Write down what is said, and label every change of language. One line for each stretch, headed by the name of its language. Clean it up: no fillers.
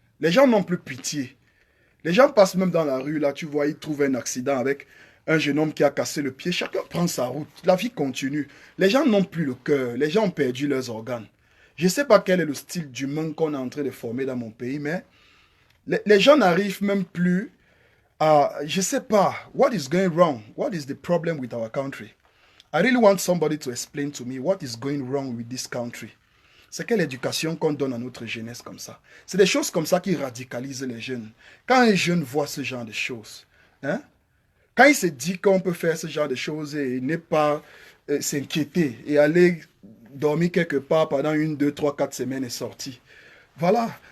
French: Les gens n'ont plus pitié. Les gens passent même dans la rue, là, tu vois, ils trouvent un accident avec un jeune homme qui a cassé le pied. Chacun prend sa route. La vie continue. Les gens n'ont plus le cœur. Les gens ont perdu leurs organes. Je ne sais pas quel est le style d'humain qu'on est en train de former dans mon pays, mais les gens n'arrivent même plus à... Je ne sais pas.
English: What is going wrong? What is the problem with our country? I really want somebody to explain to me what is going wrong with this country.
French: C'est quelle éducation qu'on donne à notre jeunesse comme ça? C'est des choses comme ça qui radicalisent les jeunes. Quand un jeune voit ce genre de choses, hein, quand il se dit qu'on peut faire ce genre de choses et ne pas s'inquiéter et aller dormir quelque part pendant 1, 2, 3, 4 semaines et sortir. Voilà.